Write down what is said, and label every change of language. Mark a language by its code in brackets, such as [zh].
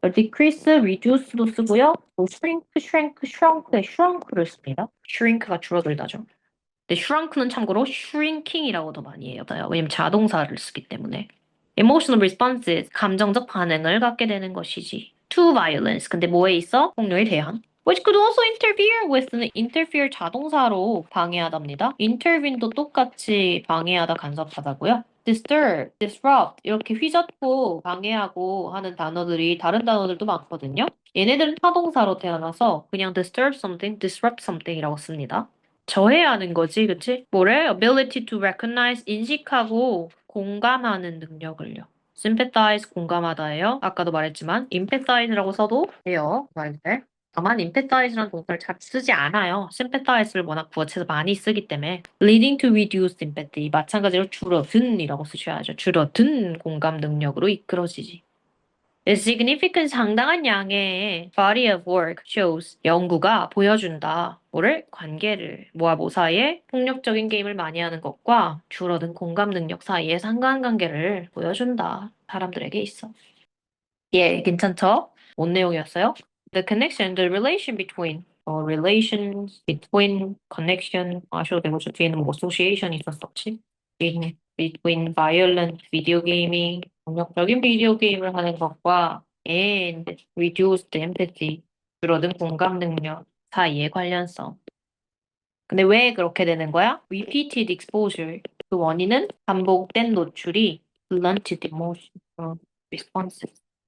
[ko] decrease, reduce도 쓰고요. 뭐 shrink, shrank, shrunk에 shrunk를 씁니다. shrink가 줄어들다죠. 근데 shrunk는 참고로 shrinking이라고 더 많이 해요. 왜냐면 자동사를 쓰기 때문에. [en] emotional responses, [ko] 감정적 반응을 갖게 되는 것이지. [en] to violence, [ko] 근데 뭐에 있어? 폭력에 대한. [en] which could also interfere with는 interfere [ko] 자동사로 방해하답니다. intervene도 똑같이 방해하다, 간섭하다고요. disturb, disrupt 이렇게 휘젓고 방해하고 하는 단어들이 다른 단어들도 많거든요. 얘네들은 타동사로 태어나서 그냥 [en] disturb something, disrupt something [ko] 이라고 씁니다. 저해하는 거지, 그치? 뭐래? [en] ability to recognize, [ko] 인식하고 공감하는 능력을요. sympathize, 공감하다예요. 아까도 말했지만 empathize라고 써도 돼요. 말인데. 다만 empathize라는 동사를 잘 쓰지 않아요. sympathize를 워낙 부어체에서 많이 쓰기 때문에. [en] leading to reduced empathy, [ko] 마찬가지로 줄어든이라고 쓰셔야죠. 줄어든 공감 능력으로 이끌어지지. [en] A significant [ko] 상당한 양의 [en] body of work shows [ko] 연구가 보여준다. 뭐를? 관계를 모아모 사이에 폭력적인 게임을 많이 하는 것과 줄어든 공감 능력 사이의 상관관계를 보여준다. 사람들에게 있어. 예, 괜찮죠? 뭔 내용이었어요? [en] The connection, the relation between, relations between, connection [ko] 아셔도 되고 저 뒤에는 뭐 [en] association [ko] 있었었지? [en] between violent video gaming, [ko] 폭력적인 비디오 게임을 하는 것과 [en] and reduced empathy, [ko] 줄어든 공감 능력 사이의 관련성. 근데 왜 그렇게 되는 거야? [en] Repeated exposure. [ko] 그 원인은 반복된 노출이 [en] blunted emotion responses.